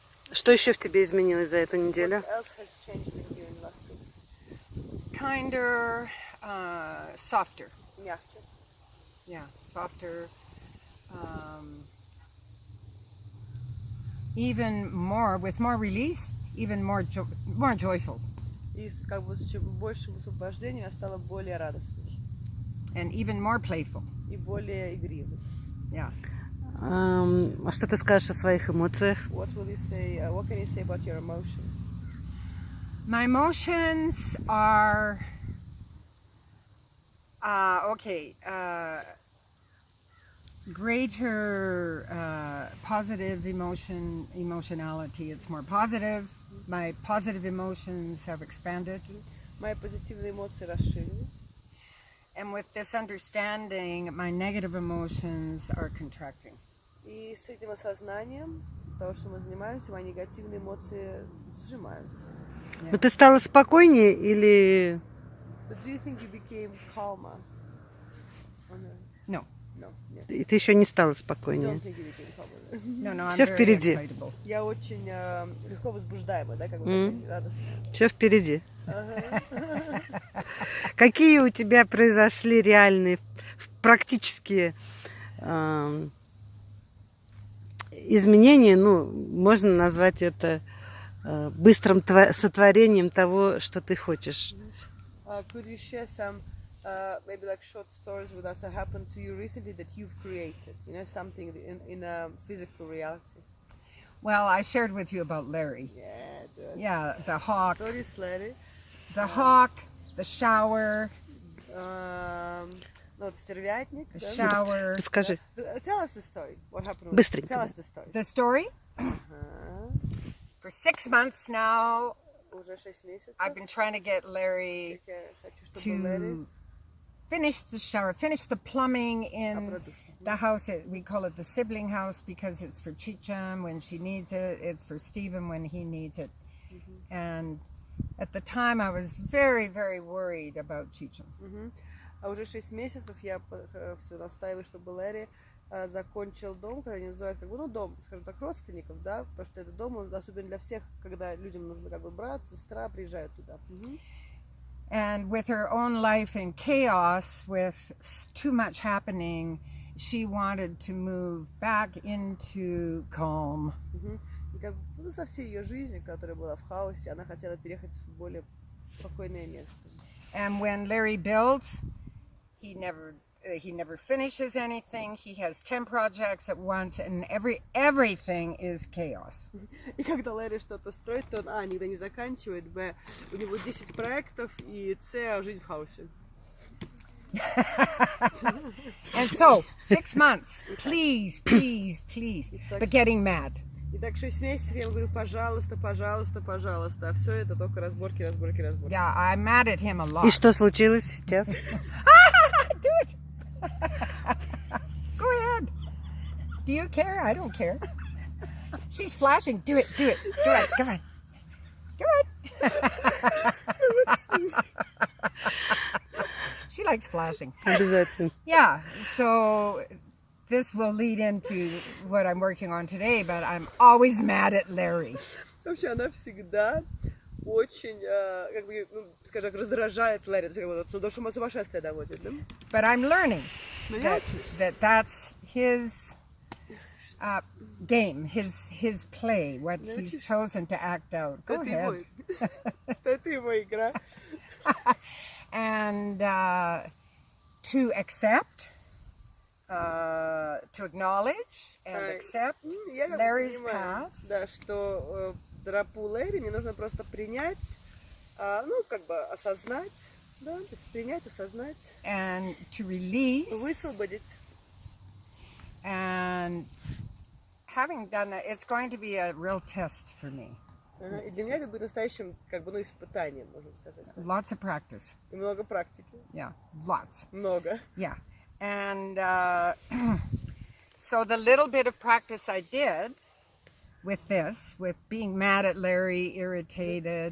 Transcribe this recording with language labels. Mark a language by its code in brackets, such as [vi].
[ru] Что еще в тебе изменилось за эту неделю? [en] What else has changed in you in last week? Kinder, softer. [ru] Мягче. [en] Yeah, softer. Even more, with more release, even more more joyful. [ru] И как бы с чем большим высвобождением я стала более радостной. [en] And even more playful. [ru] И более игривой. [en] Yeah. [ru] А что ты скажешь о своих эмоциях? [en] What will you say? What can you say about your emotions? My emotions are okay. Greater positive emotionality. It's more positive. My positive emotions have expanded. [ru] Мои позитивные эмоции расширились. [en] And with this understanding, my negative emotions are contracting. [ru] И с этим осознанием того, что мы занимаемся, мои негативные эмоции сжимаются. Ну ты стала спокойнее или... [en] But do you think you became calmer? Or no? No. No, [ru] нет. И ты еще не стала [en] I [ru] спокойнее? [en] don't think you became calmer. No, I'm [ru] Всё [en] very [ru] впереди. [en] excitable. [ru] Я очень легко возбуждаемая, да, как бы такая радостная. Все впереди. Какие у тебя произошли реальные, практические изменения? Ну, можно назвать это быстрым сотворением того, что ты хочешь. [en] Could you share some maybe like short stories with us that happened to you recently that you've created? You know, something in a physical reality. Well, I shared with you about Larry. Yeah, do it. Yeah, the hawk. Stories, Larry. The hawk, the shower, [ru] Ну, вот стервятник. [en] the [ru] да? [en] shower. [ru] Расскажи. [en] Tell us the story. What happened? [ru] Быстренько. [en] Tell us the story. The story? For 6 months now, [ru] Уже 6 месяцев. [en] I've been trying to get Larry [ru] Я хочу, чтобы Лэри [en] to finish the shower, finish the plumbing in [ru] добродушный. [en] the house. We call it the sibling house because it's for Chicham when she needs it. It's for Stephen when he needs it. And at the time, I was very, very worried about Chicham. [ru] А уже 6 месяцев я все настаиваю, чтобы Лэри закончил дом, который они называют как бы, ну, дом, скажем так, родственников, да, потому что это дом, он особенно для всех, когда людям нужно как бы брат, сестра, приезжают туда. [en] And with her own life in chaos, with too much happening, she wanted to move back into calm. [ru] И как бы, ну, со всей ее жизнью, которая была в хаосе, она хотела переехать в более спокойное место. [en] And when Larry builds, he never finishes anything. He has 10 projects at once, and everything is chaos. [ru] И когда Лэри что-то строит, то он, никогда не заканчивает, б, у него 10 проектов, и с, жизнь в хаосе. [en] And so, 6 months, please, but getting mad. [ru] Итак, 6 месяцев я ему говорю, пожалуйста, пожалуйста, пожалуйста. А все это только разборки. [en] Yeah, I'm mad at him a lot. [ru] И что случилось сейчас? [en] Do it. Go ahead. Do you care? I don't care. She's flashing. Do it. Come on. She likes flashing. [ru] Обязательно. [en] Yeah, so this will lead into what I'm working on today, but I'm always mad at Larry. [ru] Вообще, она всегда очень, как бы, ну, скажем так, раздражает Лэри, до сумасшествия доводит, да? [en] But I'm learning that that's his game, his play, what he's chosen to act out. Go ahead. [ru] Это его игра. [en] And to accept, to acknowledge and accept Larry's path. [ru] Да, что тропу Лэри мне нужно просто принять, ну, как бы осознать, да, то есть принять, осознать. [en] And to release. [ru] Высвободить. [en] And having done that, it's going to be a real test for me. [ru] И для меня это будет настоящим, как бы, ну, испытанием, можно сказать. [en] Lots of practice. [ru] И много практики. [en] Yeah, lots. [ru] Много. [en] Yeah. And so the little bit of practice I did with this, with being mad at Larry, irritated.